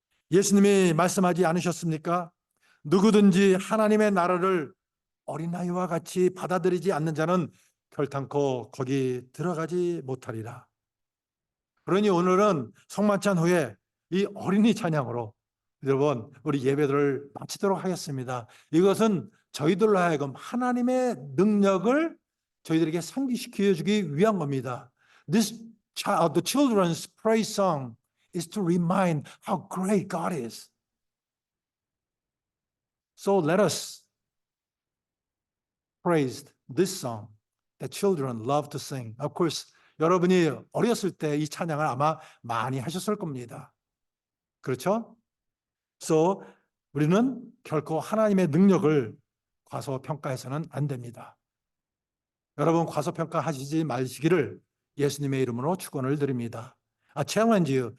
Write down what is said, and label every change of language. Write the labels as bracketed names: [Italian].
[Korean] 예수님이 말씀하지 않으셨습니까? 누구든지 하나님의 나라를 어린아이와 같이 받아들이지 않는 자는 결탄코 거기 들어가지 못하리라. 그러니 오늘은 성만찬 후에 이 어린이 찬양으로 여러분 우리 예배를 마치도록 하겠습니다. 이것은 저희들로 하여금 하나님의 능력을 저희들에게 상기시켜 주기 위한 겁니다. [English] The children's praise song is to remind how great God is. So let us praise this song that children love to sing. Of course, [Korean] 여러분이 어렸을 때 이 찬양을 아마 많이 하셨을 겁니다. 그렇죠? So 우리는 결코 하나님의 능력을 과소평가해서는 안 됩니다. 여러분 과소평가하시지 마시기를 예수님의 이름으로 축원을 드립니다. [English] I challenge you